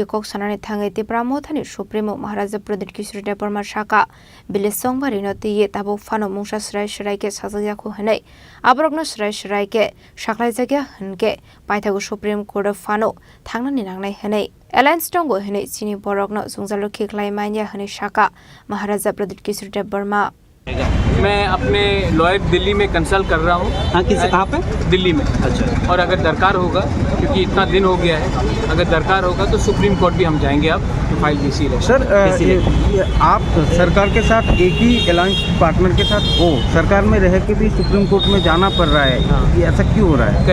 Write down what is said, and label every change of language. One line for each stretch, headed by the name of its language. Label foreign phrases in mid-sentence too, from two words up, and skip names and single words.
Kok Borok: kok sanani thangai Tripura Mothani Supreme Maharaja Pradit Kishore Dev Burma shaka bilesongbari no ti tabo fano mungsa srai ke sajaya ko hanai abrokno srai ke shaklai jagya hanke Paithago
English: Supreme Court
Kok Borok: fano thangnani nangnai hanai Alliance tongo hanai Chini Khorang Tripura khiklai manya hanai shaka Maharaja Pradit Kishore Dev Burma
Hindi: मैं अपने लॉयर दिल्ली में कंसल्ट कर रहा हूँ। हाँ, किस कहाँ पे? दिल्ली में। अच्छा। और अगर दरकार होगा क्योंकि इतना दिन हो गया है अगर दरकार होगा तो
English: Supreme Court
Hindi: भी हम जाएंगे अब तो फाइल भी इसीलिए सर आप सरकार के साथ एक ही
English: alliance partner
Hindi: के साथ हो सरकार में रह के भी
English: Supreme Court
Hindi: में जाना पड़ रहा है ये ऐसा क्यों हो रहा है